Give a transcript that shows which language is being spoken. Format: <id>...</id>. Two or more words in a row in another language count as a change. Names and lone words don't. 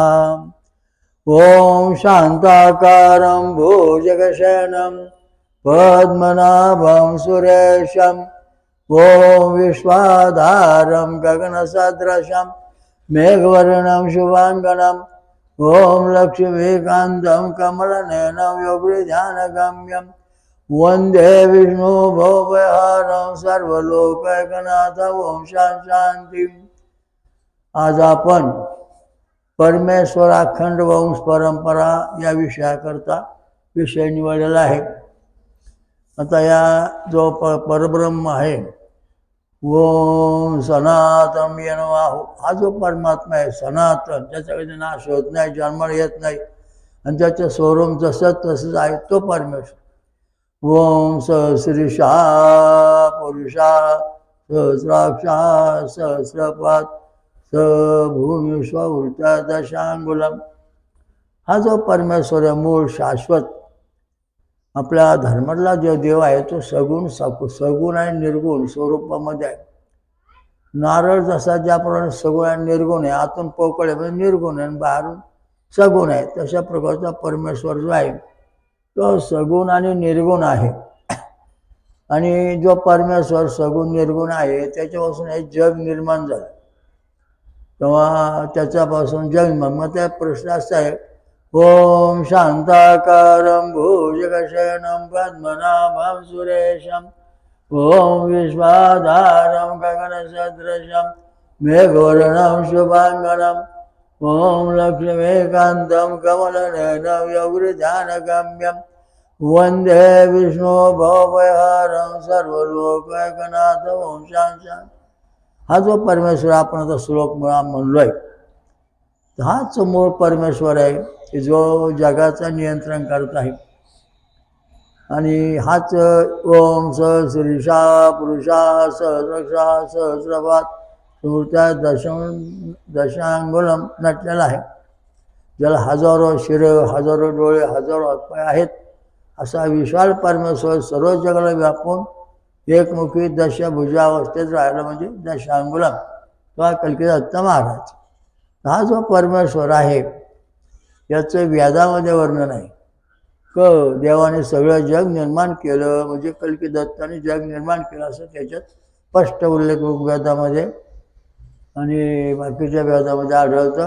<sa>ओम शांताकारं भुजगशयनं पद्मनाभं सुरेशं ओम विश्वाधारं गगनसदृशं मेघवर्णं शुभांगनं ओम लक्ष्मीकान्तं कमलनयनं योगीध्यानगम्यं वन्दे विष्णु भवभयहरं सर्वलोकैकनाथं। ओम शांती।</sa> <mr>आज आपण परमेश्वर अखंड वंश परंपरा या विषयाकरता विषय निवडलेला आहे। आता या जो परब्रह्म आहे ओम सनातन यनवाहू, हा जो परमात्मा आहे सनातन, ज्याच्याकडे नाश होत नाही, जन्माला येत नाही आणि त्याचं स्वरूप जसं तसंच आहे तो परमेश्वर।</mr> <sa>ओम सहस्रीषा पुरुषा सहस्राक्षा सहस्रपात स भूमिष्वृता दशांगुलम,</sa> <mr>हा जो परमेश्वर आहे मूळ शाश्वत आपल्या धर्मातला जो देव आहे तो सगुण आणि निर्गुण स्वरूपामध्ये आहे। नारळ जसा ज्याप्रमाणे सगुण आणि निर्गुण आहे, आतून पोकळ आहे म्हणजे निर्गुण आहे आणि बाहेरून सगुण आहे, तशा प्रकारचा परमेश्वर जो आहे तो सगुण आणि निर्गुण आहे। आणि जो परमेश्वर सगुण निर्गुण आहे त्याच्यापासून हे जग निर्माण झालं, तेव्हा त्याच्यापासून जग मग त्या प्रश्न असा आहे</mr> <sa>ओम शांताकारं भुजगशयनं पद्मनाभं सुरेशं ओम विश्वाधारं गगनसदृशं मेघवर्णं शुभांगनं ओम लक्ष्मीकान्तं कमलनयनं योगीध्यानगम्यं वन्दे विष्णु भवभयहरं सर्वलोकैकनाथं। ओम शांती।</sa> <mr>हा जो परमेश्वर आपण आता श्लोक म्हणलोय हाच मूळ परमेश्वर आहे जो जगाचं नियंत्रण करत आहे। आणि हाच</mr> <sa>ओम सहस्रीषा पुरुषा सहस्रक्षा सहस्रपात सुहृत्या दशांगुलम</sa> <mr>नटलेला आहे, ज्याला हजारो शिरं हजारो डोळे हजारो हातपाय आहेत, असा विशाल परमेश्वर सर्व जगाला व्यापून एकमुखी दशभुजावस्थेत राहिला म्हणजे दशांगुलम, तो कल्की दत्त महाराज। हा जो परमेश्वर आहे याचं वेदामध्ये वर्णन आहे देवाने सगळं जग निर्माण केलं म्हणजे कल्की दत्ताने जग निर्माण केलं असं त्याच्यात स्पष्ट उल्लेख वेदामध्ये आणि बाकीच्या वेदामध्ये आढळतं।</mr>